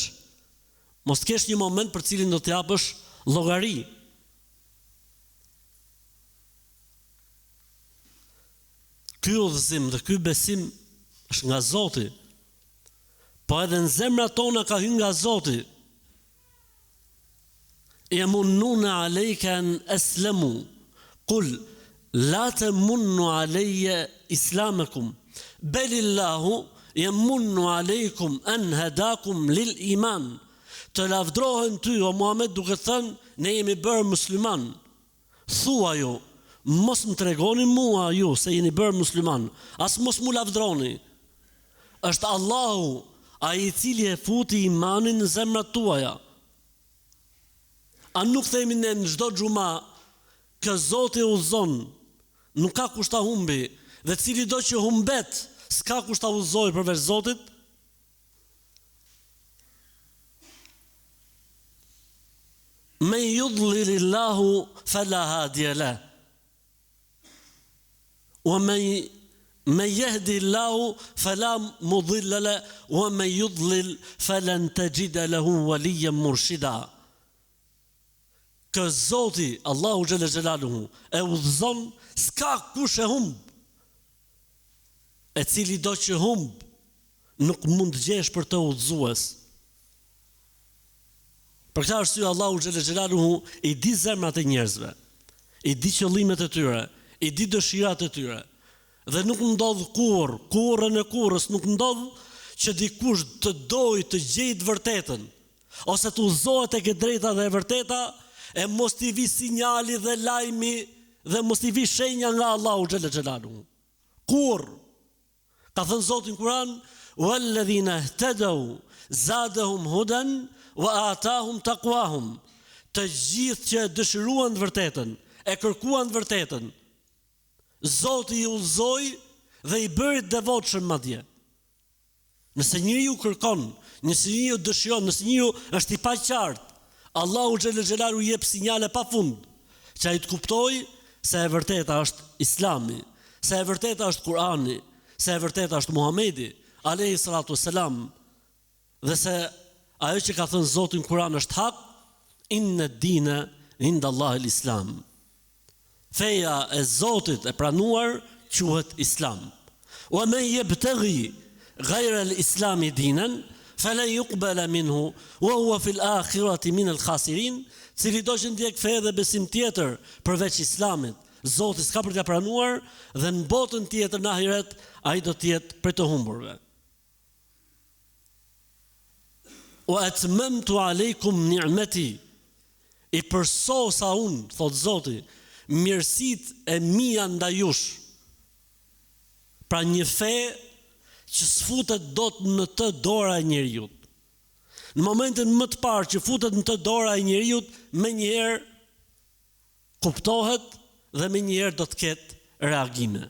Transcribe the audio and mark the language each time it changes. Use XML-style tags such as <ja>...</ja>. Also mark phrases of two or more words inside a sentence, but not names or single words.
<sq>Mos të kesh një moment për cilin do të japësh llogari. Ky udhëzim dhe ky besim është nga Zoti. Po edhe në zemrat tona ka hyrë nga Zoti.</sq> <ar>يمنون عليك أن أسلموا قل لا تمنوا علي إسلامكم بل الله يمن عليكم أن هداكم للإيمان.</ar> <sq>Të lavdrohen ty, o Muhammed, duke thënë: ne jemi bërë musliman. Thua ju: mos më tregoni mua ju se jeni bërë musliman, as mos mu lavdroni. Është Allahu ai i cili e futi imanin në zemrat tuaja. A nuk themi ne në çdo xhuma që Zoti udhëzon, nuk ka kush ta humbi, dhe cili do që humbet, s'ka kush ta udhëzojë përveç Zotit?</sq> <ar>من يضلل الله فلا هادي له ومن يهد الله فلا مضل له ومن يضلل فلن تجد له وليا مرشدا.</ar> <sq>Kë Zoti, Allahu</sq> <ar>جل جلاله,</ar> <sq>e udhëzon, s'ka kush e humb. E cili do që humb, nuk mund të gjesh për të udhëzues. Për këtë arsye Allahu</sq> <ar>جل جلاله</ar> <sq>i di zemrat e njerëzve, i di qëllimet e tyre, i di dëshirat e tyre. Dhe nuk ndodh kurrën e kurrës, nuk ndodh që dikush të dojë të gjejë të vërtetën, ose të udhëzohet tek e drejta dhe e vërteta, e mos t'i vi sinjali dhe lajmi dhe mos t'i vi shenja nga Allahu</sq> <ar>جل جلاله.</ar> <sq>Kur ka thënë Zoti në Kur'an,</sq> <ar>"والذين اهتدوا زادهم هدى وآتاهم تقواهم."</ar> <sq>Të gjithë që dëshiruan të vërtetën, e kërkuan të vërtetën, Zoti i udhëzoi dhe i bëri të devotshëm madje. Nëse njeriu kërkon, nëse njeriu dëshiron, nëse njeriu është i paqartë, Allahu</sq> <ar>جل جلاله</ar> <sq>jep sinjale pafund që ai të kuptojë se e vërteta është Islami, se e vërteta është Kurani, se e vërteta është Muhamedi</sq> <ar>عليه الصلاة والسلام,</ar> <sq>dhe se ajo që ka thënë Zoti në Kur'an është hak,</sq> <ar>إن الدين عند الله الإسلام.</ar> <sq>Feja e Zotit e pranuar quhet Islam.</sq> <ar>ومن يبتغ غير الإسلام دينا فلن يقبل منه وهو في الآخرة من الخاسرين.</ar> <sq>Cili do që ndjek fe dhe besim tjetër përveç Islamit, Zoti s'ka për t'ia pranuar, dhe në botën tjetër në ahiret ai do të jetë për të humburve.</sq> <ar>وأتممت عليكم نعمتي,</ar> <sq>i përsosa unë, thot Zoti, mirësit e mia ndaj jush. Pra një fe që s'futet dot në të dora e njeriut. Në momentin më të parë që futet në të dora e njeriut, me njëherë kuptohet dhe me njëherë do të ketë reagime.</sq>